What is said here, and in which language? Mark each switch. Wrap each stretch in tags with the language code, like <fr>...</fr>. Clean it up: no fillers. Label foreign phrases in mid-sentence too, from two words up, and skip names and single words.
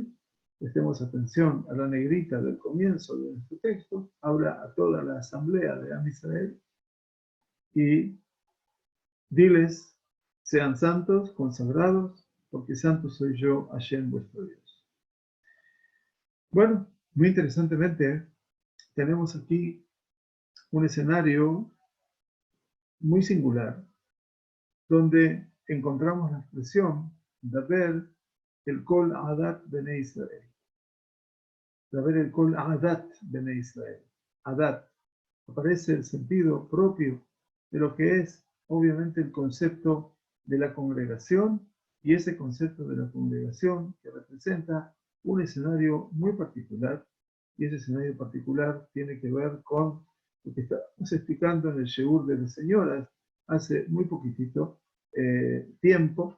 <es>Prestemos atención a la negrita del comienzo de nuestro texto, habla a toda la asamblea de Am Israel y diles: sean santos, consagrados, porque santo soy yo, Hashem, vuestro Dios. Bueno, muy interesantemente, tenemos aquí un escenario muy singular, donde encontramos la expresión</es> <he>Daber el Kol Adat Bene Israel. Daber el Kol Adat Bene Israel.</he> <es>Adat aparece el sentido propio de lo que es, obviamente, el concepto de la congregación, y ese concepto de la congregación que representa un escenario muy particular, y ese escenario particular tiene que ver con lo que estamos explicando en el Sheur de las señoras hace muy poquitito tiempo.</es>